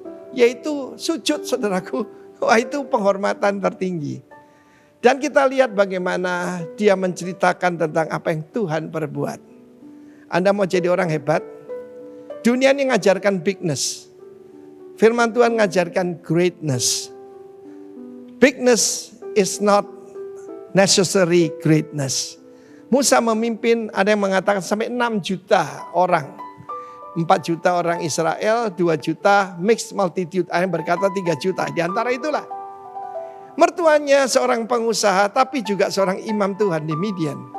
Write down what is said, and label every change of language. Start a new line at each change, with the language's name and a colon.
Indonesian: Yaitu sujud, saudaraku. Wah, itu penghormatan tertinggi. Dan kita lihat bagaimana dia menceritakan tentang apa yang Tuhan perbuat. Anda mau jadi orang hebat? Dunia ini mengajarkan bigness. Firman Tuhan mengajarkan greatness.
English: Bigness is not necessary greatness.
Indonesian: Musa memimpin, ada yang mengatakan sampai 6 juta orang. 4 juta orang Israel, 2 juta
English: mixed multitude.
Indonesian: Ada yang berkata 3 juta. Di antara itulah. Mertuanya seorang pengusaha tapi juga seorang imam Tuhan di Midian.